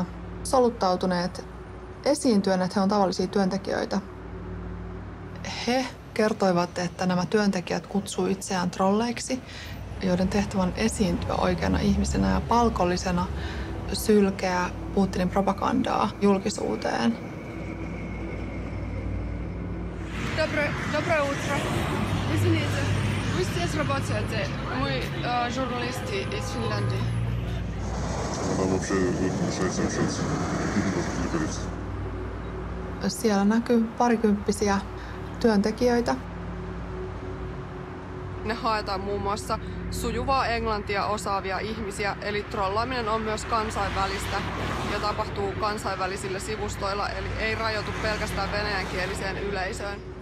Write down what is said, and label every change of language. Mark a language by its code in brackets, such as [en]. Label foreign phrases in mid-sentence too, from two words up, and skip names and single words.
[fi] Soluttautuneet esiintyön, että he on tavallisia työntekijöitä. He kertoivat, että nämä työntekijät kutsuu itseään trolleiksi, joiden tehtävä on esiintyä oikeana ihmisenä ja palkollisena sylkeä Putinin propagandaa julkisuuteen. [ru] Доброе утро. Извините, вы здесь работаете? Мы журналисты из Финляндии. Нам вообще мешается общаться. [fi] Siellä näkyy parikymppisiä työntekijöitä. Ne haetaan muun muassa sujuvaa englantia osaavia ihmisiä, eli trollaaminen on myös kansainvälistä ja tapahtuu kansainvälisillä sivustoilla, eli ei rajoitu pelkästään venäjänkieliseen yleisöön.